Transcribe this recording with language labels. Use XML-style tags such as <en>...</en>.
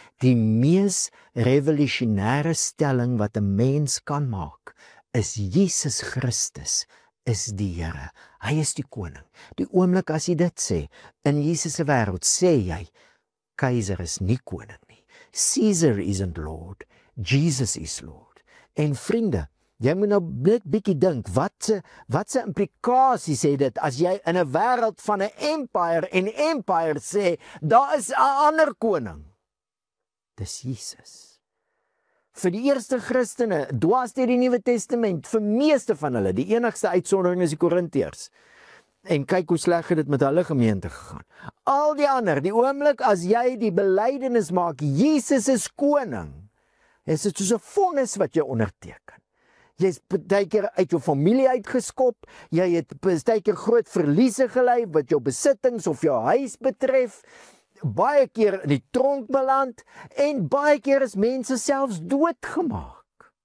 <af>Die mees revolusionêre stelling wat 'n mens kan maak, is Jesus Christus is die Here. Hy is die koning. Die oomblik as jy dit sê, in Jesus se wêreld sê jy, keiser is nie koning nie.</af> <en>Caesar isn't Lord, Jesus is Lord.</en> <af>En vriende, jy moet nou net bietjie dink, wat se implikasies het dit as jy in 'n wêreld van 'n empire sê, daar is 'n ander koning. Dis Jesus. Vir die eerste Christene, dwars deur die Nuwe Testament, vir meeste van hulle, die enigste uitsondering is die Korintiërs. En kyk hoe sleg het dit met hulle gemeente gegaan. Al die ander, die oomblik as jy die belydenis maak, Jesus is koning, is dit soos 'n vonnis wat jy onderteken. Jy is baie keer uit jou familie uitgeskop, jy het baie keer groot verliese gely wat jou besittings of jou huis betref, baie keer in die tronk beland en baie keer is mense selfs doodgemaak.</af>